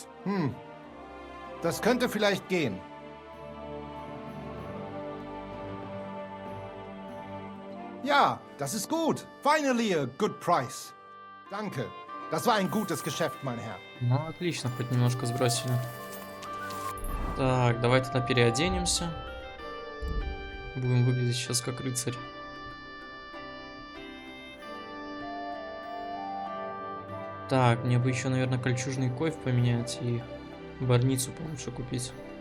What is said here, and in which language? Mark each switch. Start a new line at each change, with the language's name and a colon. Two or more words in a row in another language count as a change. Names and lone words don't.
German: Das könnte vielleicht gehen. Ja, das ist gut.
English: Finally a good price.
German: Danke. Das war ein gutes Geschäft, mein Herr.
Russian: Ну, отлично, хоть немножко сбросили. Так, давай тогда переоденемся. Будем выглядеть сейчас как рыцарь. Так, мне бы еще, наверное, кольчужный койф поменять и барницу получше купить.